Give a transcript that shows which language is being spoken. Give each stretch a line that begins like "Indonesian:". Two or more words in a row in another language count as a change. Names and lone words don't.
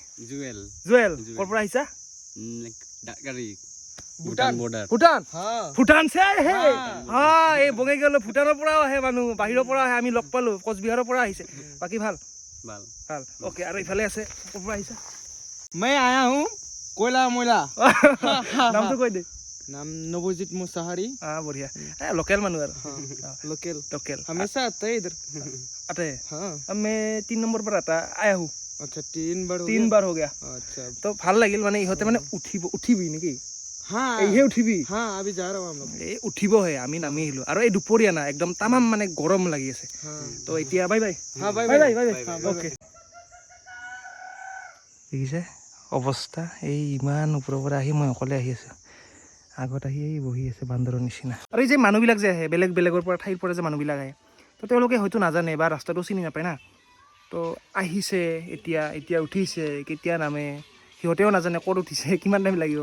Assamese: জুৱেল। ক'ৰ পৰা আহিছা? ভূটান এই বঙাইগাঁও ভূটানৰ পৰাও আহে মানুহ, বাহিৰৰ পৰা আহে, আমি লগ পালোঁ, কোচবিহাৰৰ পৰা আহিছে। বাকী ভাল? অ'কে। আৰু ইফালে আছে, ক'ৰ পৰা আহিছা?
Hindi: मैं आया हूँ कोयला मोयला।
Assamese: নামটো কৈ দে।
Hindi: नाम नवजीत मुसाहारी। बढ़िया, लोकल मानू यार। लोकल हमेशा आता है इधर। आता है? हाँ। अब मैं 3 नंबर पर आया हूँ। अच्छा 3 बार 3 बार हो गया। अच्छा
Assamese: तो ভাল লাগিল, মানে ইহঁতে মানে উঠিবি নেকি?
Hindi: हाँ
Assamese: এইহে উঠিবি?
Hindi: हाँ अभी जा रहा हूँ हम लोग।
Assamese: এই উঠিবহে, আমি নামি আহিলোঁ। আৰু এই দুপৰীয়া না, একদম তামাম মানে গৰম লাগি আছে। তো এতিয়া বাই বাই।
Hindi: हाँ बाय
English: বাই बाय। bye okay.
Assamese: দেখিছে অৱস্থা, এই ইমান ওপৰৰ পৰা আহি মই অকলে আহি আছোঁ, আগত আহি বহি আছে বান্দৰৰ নিচিনা। আৰু এই যে মানুহবিলাক যে আহে বেলেগৰ পৰা ঠাইৰ পৰা যে মানুহবিলাক আহে, তো তেওঁলোকে হয়তো নাজানে বা ৰাস্তাটো চিনি নাপায় না, তো আহিছে এতিয়া উঠিছে, কেতিয়া নামে সিহঁতেও নাজানে, ক'ত উঠিছে, কিমান টাইম লাগিব।